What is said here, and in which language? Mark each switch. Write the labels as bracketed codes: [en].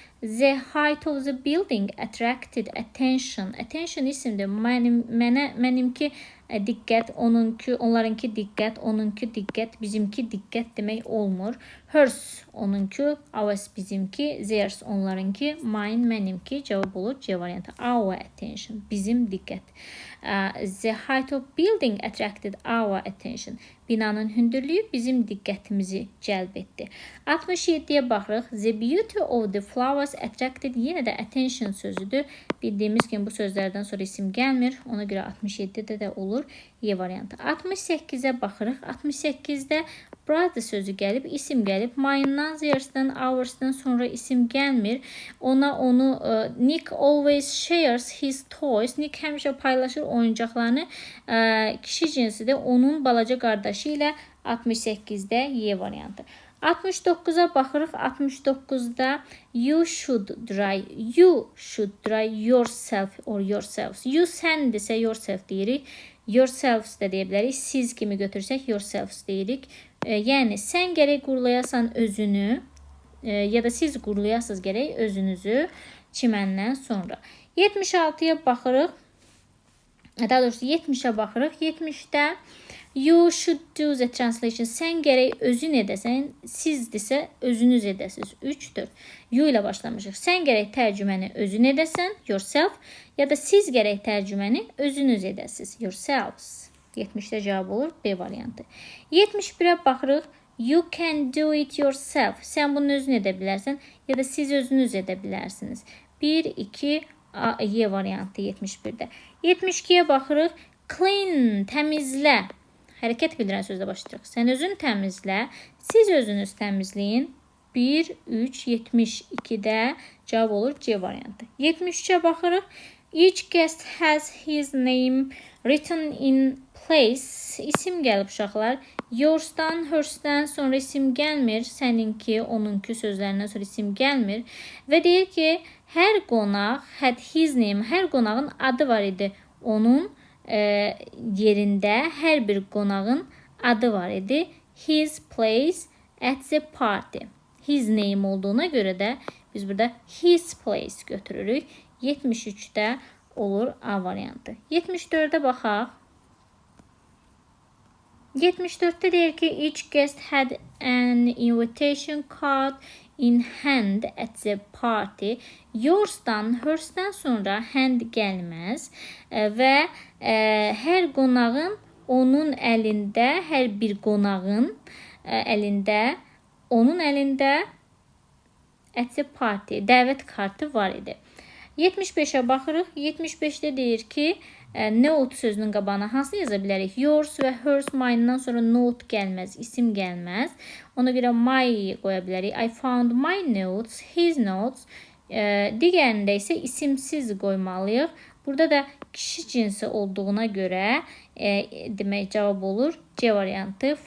[en] The height of the building attracted attention. [az] Attention isimdir. Mənimki diqqət, onlarınki diqqət, onunki diqqət, bizimki diqqət demək olmur. Hers onunki, ours bizimki, theirs onlarınki, mine mənimki. Cavab olur C variantı. [en] Our attention, [az] bizim diqqət. [en] The height of building attracted our attention. [az] Binanın hündürlüyü bizim diqqətimizi cəlb etdi. 67-yə baxırıq. [en] The beauty of the flowers attracted. [az] Yenə də attention sözüdür. Bildiyimiz kimi bu sözlərdən sonra isim gəlmir. Ona görə 67-də də olur Y variantı. 68-ə baxırıq. 68-də brother sözü gəlib, isim gəlib. Mine'dan, theirs'dan, ours'dan sonra isim gəlmir. Onu [en] Nick always shares his toys. [az] Nick həmişə paylaşır oyuncaqlarını. Kişi cinsidir. Onun balaca qardaşı ilə 68-də Y variantı. 69-a baxırıq. 69-da [en] you should dry yourself or yourselves. [az] You səndirsə yourself deyirik. Yourselves də deyə bilərik. Siz kimi götürsək yourselves deyirik. Yəni sən gərək qurulayasan özünü. ya da siz qurulayasınız gərək özünüzü çiməndən sonra. 76-ya baxırıq. Daha doğrusu 70'e baxırıq. 70'də [en] you should do the translation. [az] Sən gərək özün edəsən. Sizdirsə özünüz edəsiniz. 3, 4. You ilə başlamışıq. Sən gərək tərcüməni özün edəsən. Yourself. Ya da siz gərək tərcüməni özünüz edəsiniz. Yourselves. 70'də cavab olur. B variantı. 71'e baxırıq. [en] You can do it yourself. [az] Sən bunu özün edə bilərsən. Ya da siz özünüz edə bilərsiniz. 1, 2, Y variantı 71'də. 72'ye baxırıq. Clean, təmizlə. Hərəkət bildirən sözlə başlayırıq. Sən özün təmizlə. Siz özünüz təmizləyin. 1, 3, 72'də cavab olur C variantı. 73'e baxırıq. [en] Each guest has his name written in place. [az] İsim gəlib uşaqlar. Yours'dan, hers'dən sonra isim gəlmir. Səninki, onunki sözlərindən sonra isim gəlmir. Və deyir ki, hər qonaq [en] had his name. [az] Hər qonağın adı var idi. Onun yerində hər bir qonağın adı var idi. [en] His place at the party. [az] His name olduğuna görə də biz burada [en] his place [az] götürürük. 73'də olur A variantı. 74'də baxaq. 74'də deyir ki, [en] each guest had an invitation card in hand at the party. [az] Yours'dan, hers'dən sonra hand gəlməz və hər qonağın onun əlində, hər bir qonağın əlində, onun əlində [en] at the party [az] dəvət kartı var idi. 75'e baxırıq. 75'də deyir ki, note sözünün qabağına hansı yaza bilərik? Yours və hers, mine'dan sonra note gəlməz, isim gəlməz. Ona görə my qoya bilərik. [en] I found my notes, his notes. [az] Digərində isə isimsiz qoymalıyıq. Burada da kişi cinsi olduğuna görə demək cavab olur C variantı.